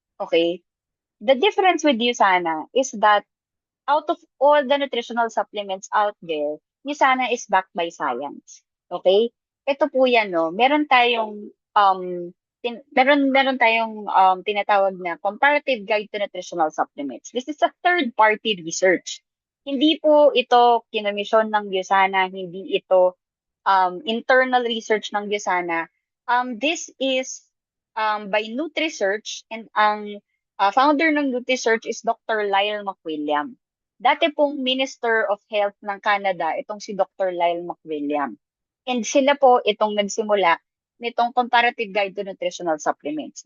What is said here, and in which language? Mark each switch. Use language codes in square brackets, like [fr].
[en] Okay, the difference with USANA is that out of all the nutritional supplements out there, USANA is backed by science. [tl] Okay? Ito po yan, no? Meron tayong meron tayong tinatawag na comparative guide to nutritional supplements. [en] This is a third-party research. [tl] Hindi po ito kinomisyon ng USANA, hindi ito internal research ng USANA. [en] This is by NutriSearch, and ang founder ng NutriSearch is Dr. [tl] Lyle McWilliam. Dati pong Minister of Health ng Canada, itong si Dr. Lyle McWilliam. And sila po itong nagsimula nitong Comparative Guide to Nutritional Supplements.